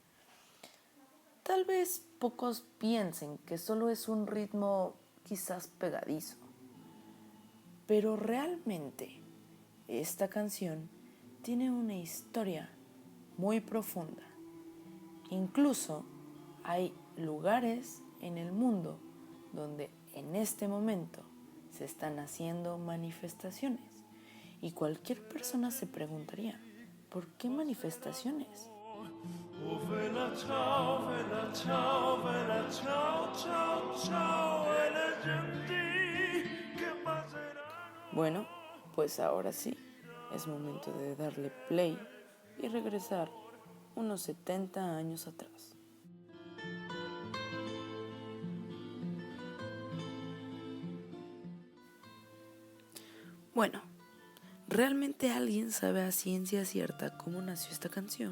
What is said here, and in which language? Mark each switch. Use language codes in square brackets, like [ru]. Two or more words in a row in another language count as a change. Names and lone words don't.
[es] Tal vez pocos piensen que solo es un ritmo quizás pegadizo, pero realmente esta canción tiene una historia muy profunda. Incluso hay lugares en el mundo donde en este momento se están haciendo manifestaciones y cualquier persona se preguntaría, ¿por qué manifestaciones? [it] Oh, Bella ciao, bella ciao, bella ciao, ciao, ciao, e le genti che passeranno. [es] Bueno, pues ahora sí, es momento de darle play y regresar unos 70 años atrás. Bueno, ¿realmente alguien sabe a ciencia cierta cómo nació esta canción?